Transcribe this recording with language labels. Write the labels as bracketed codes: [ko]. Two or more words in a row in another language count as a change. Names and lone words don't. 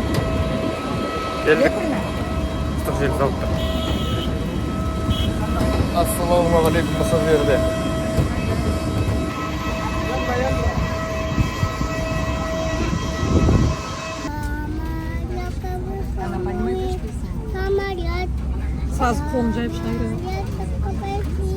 [kk] Geldik. Ыстық жел салып тұр. Ассалаумағалейкум болса жерде. [ru] Она понимает, что Самолет. [kk] сразу қолын жайып шыға береді.